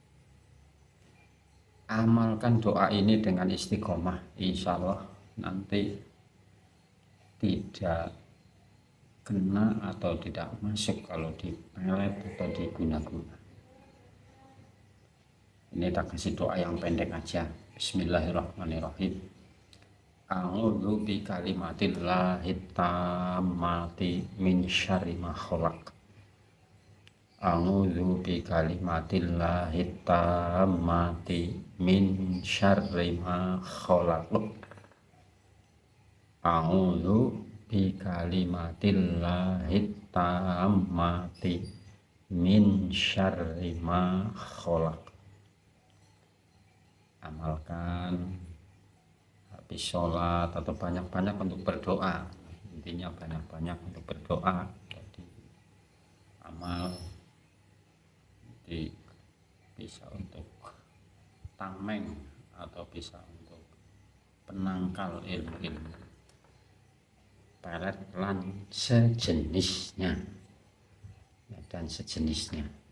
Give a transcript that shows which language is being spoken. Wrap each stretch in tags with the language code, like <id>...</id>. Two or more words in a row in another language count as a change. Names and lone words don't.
<id>Amalkan doa ini dengan istiqomah,</id> <ar>إن شاء الله</ar> <id>nanti tidak kena atau tidak masuk kalau dipelet atau diguna-guna. Ini tak kasih doa yang pendek aja.</id> <ar>بسم الله الرحمن الرحيم. أعوذ بكلمات الله التامات من شر ما خلق. أعوذ بكلمات الله التامات من شر ما خلق. أعوذ بكلمات الله التامات من شر ما خلق.</ar> <id>Amalkan habis sholat atau banyak-banyak untuk berdoa. Intinya banyak-banyak untuk berdoa. Jadi amal bisa untuk tameng atau bisa untuk penangkal ilmu-ilmu pelet lan sejenisnya dan sejenisnya.</id>